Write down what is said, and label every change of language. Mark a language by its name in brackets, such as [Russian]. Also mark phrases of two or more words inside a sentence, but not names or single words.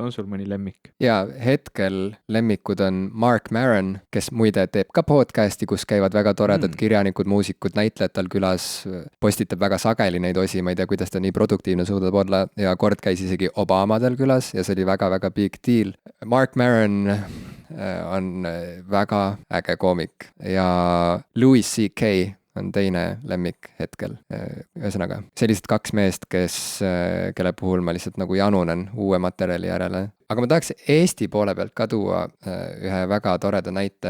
[Estonian] On sul mõni lemmik? Ja hetkel lemmikud on Mark Maron, kes muide teeb ka podcasti, kus käivad väga toredad kirjanikud, muusikud, näitlejad tal külas, postitab väga sageli neid osi, ma ei tea, kuidas ta nii produktiivne suudab olla ja kord käis isegi Obama tal külas ja see oli väga-väga [English] big deal. [Estonian] Mark Maron on väga äge koomik ja Louis C.K. on teine lemmik hetkel. Ühesõnaga, sellised kaks meest, kelle puhul ma lihtsalt nagu janunen uue materjali järele. Aga ma tahaks Eesti poole pealt ka tuua ühe väga toreda näite.